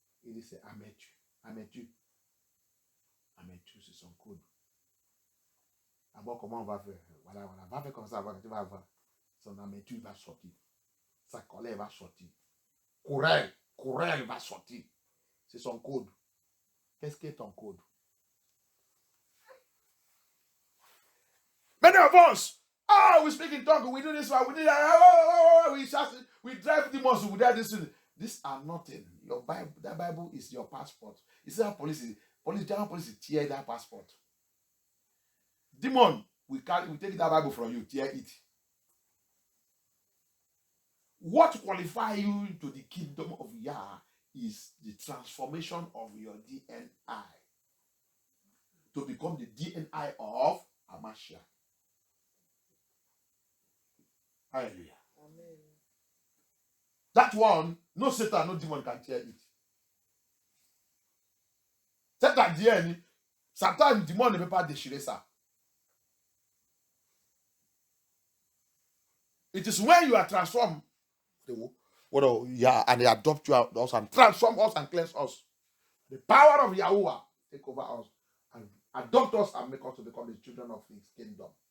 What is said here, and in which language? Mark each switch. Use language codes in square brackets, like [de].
[fr] Il dit, c'est Ametu. Ametu, c'est son code. D'abord, comment on va faire? Voilà. Va faire comme ça, tu vas voir. Son Ametu va sortir. Sa colère va sortir. Courel va sortir. C'est son code. Qu'est-ce qui est ton code? [en] Many of us, we speak in tongue, we do this, we do that, we shout, we drive demons with that. These are nothing. Your Bible, that Bible is your passport. You see how German police tear that passport. Demon, we take that Bible from you, tear it. What qualifies you to the kingdom of Yah is the transformation of your DNA to become the DNA of Amashia. Hallelujah. Amen. That one, no Satan, no demon can tear it. [fr] Satan DNA, Satan, demon ne peut pas déchirer ça. [en] It is when you are transformed, and they adopt you us and transform us and cleanse us. The power of Yahuwah take over us and adopt us and make us to become the children of his kingdom.